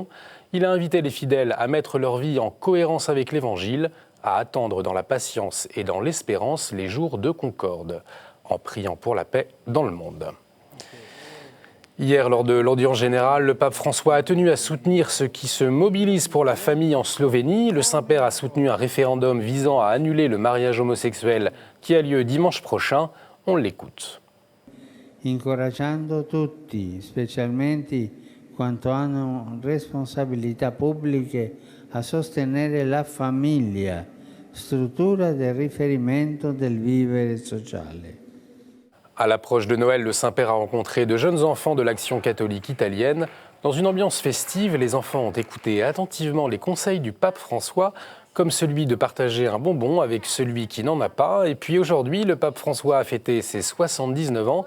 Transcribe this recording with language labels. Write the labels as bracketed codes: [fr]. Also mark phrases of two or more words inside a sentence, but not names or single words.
[fr] Il a invité les fidèles à mettre leur vie en cohérence avec l'Évangile, à attendre dans la patience et dans l'espérance les jours de concorde, en priant pour la paix dans le monde. Hier, lors de l'audience générale, le pape François a tenu à soutenir ceux qui se mobilisent pour la famille en Slovénie. Le Saint-Père a soutenu un référendum visant à annuler le mariage homosexuel qui a lieu dimanche prochain. On l'écoute. [it] Incoraggiando tutti, specialmente quanto hanno responsabilità pubbliche, a sostenere la famiglia, struttura del riferimento del vivere sociale. [fr] À l'approche de Noël, le Saint-Père a rencontré de jeunes enfants de l'Action catholique italienne. Dans une ambiance festive, les enfants ont écouté attentivement les conseils du pape François, comme celui de partager un bonbon avec celui qui n'en a pas. Et puis aujourd'hui, le pape François a fêté ses 79 ans.